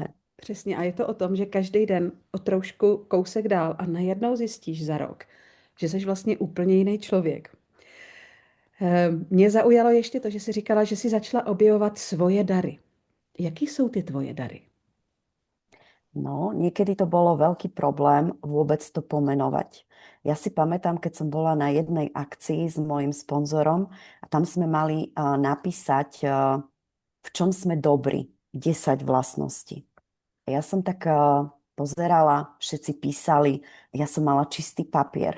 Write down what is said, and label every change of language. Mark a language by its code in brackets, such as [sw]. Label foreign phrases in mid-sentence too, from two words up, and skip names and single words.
[cs] přesně, a je to o tom, že každý den o trošku kousek dál a najednou zjistíš za rok, že jsi vlastně úplně jiný člověk. Mě zaujalo ještě to, že jsi říkala, že jsi začala objevovat svoje dary. Jaký jsou ty tvoje dary? [sk] No, niekedy to bolo veľký problém vôbec to pomenovať. Ja si pamätám, keď som bola na jednej akcii s mojim sponzorom a tam sme mali napísať, v čom sme dobrí, 10 vlastností. A ja som tak pozerala, všetci písali, ja som mala čistý papier.